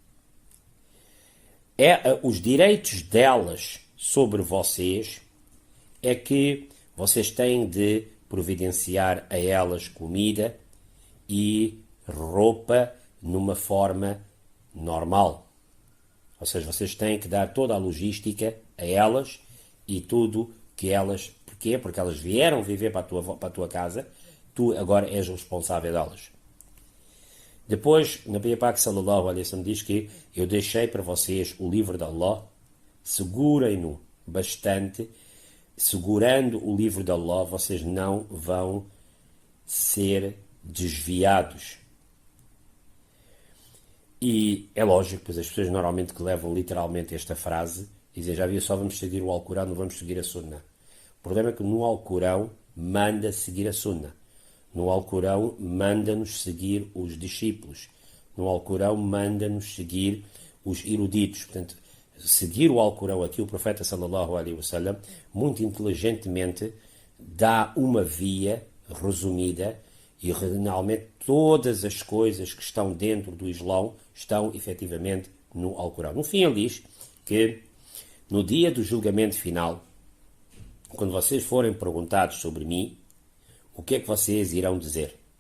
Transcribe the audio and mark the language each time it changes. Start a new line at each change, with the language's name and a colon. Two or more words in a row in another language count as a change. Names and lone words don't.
Portuguese: Os direitos delas sobre vocês é que vocês têm de providenciar a elas comida e roupa numa forma normal. Ou seja, vocês têm que dar toda a logística a elas e tudo que elas... Porquê? Porque elas vieram viver para a tua casa, tu agora és o responsável delas. Depois, Nabi Pak
Arabic: صلى الله عليه وسلم
Portuguese: diz que eu deixei para vocês o livro de Allah, segurem-no bastante, segurando o livro de Allah, vocês não vão ser desviados. E é lógico, pois as pessoas normalmente que levam literalmente esta frase dizem, já viu, só vamos seguir o Alcorão, não vamos seguir a Sunna. O problema é que no Alcorão manda seguir a Sunna. No Alcorão manda-nos seguir os discípulos. No Alcorão manda-nos seguir os eruditos. Portanto, seguir o Alcorão aqui, o profeta
Arabic: صلى الله عليه وسلم,
Portuguese: muito inteligentemente dá uma via resumida e realmente todas as coisas que estão dentro do Islão estão efetivamente no Alcorão. No fim ele diz que no dia do julgamento final, quando vocês forem perguntados sobre mim, o que é que vocês irão dizer?